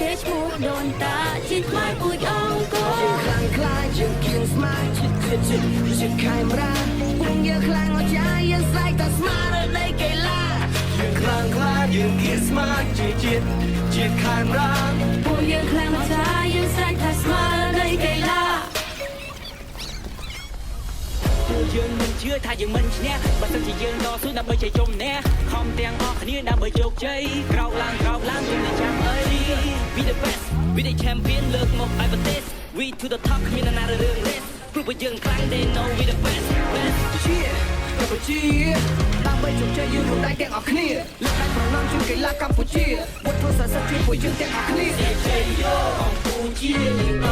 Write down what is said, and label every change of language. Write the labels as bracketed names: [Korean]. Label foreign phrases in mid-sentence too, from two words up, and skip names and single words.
[Khmer] គេឈ្មោះដូនតាជាខ្មែរពូជអង្គរជាខ្លាំងខ្លាជាគៀងស្មារជាខេមរាពុំយើងខ្លាំងអស្ចារ្យយើងស្រែកតែស្មារតីកីឡាយើងខ្លាំងខ្លាយើងគៀងស្មារជាជាតិខេមរាពុំយើងខ្លាំងអស្ចារ្យយើងស្រែកតែស្មារតីកីឡា យើងមិនជឿថាយើងមិនឈ្នះបើសិនជាយើងតស៊ូដើម្បីជ័យជម្នះខំទាំងអស់គ្នាដើម្បីជោគជ័យក្រោកឡើងជុំតែចាំអី [English] We the best We the champion [Khmer] លើកមកឲ្យប្រទេស [English] We to the top [Khmer] គ្មានណារឿង race ព្រោះបើ យើងខ្លាំង [English] They know we the best [Khmer] ជាកម្ពុជាដើម្បីជោគជ័យយើងរួមដៃទាំងអស់ គ្នាលើកដៃប្រណម្យជួយកីឡាកម្ពុជាវត្តសាស្ត្រជួយពួក យើងទាំងអស់គ្នាជ័យយោកម្ពុជាយើងត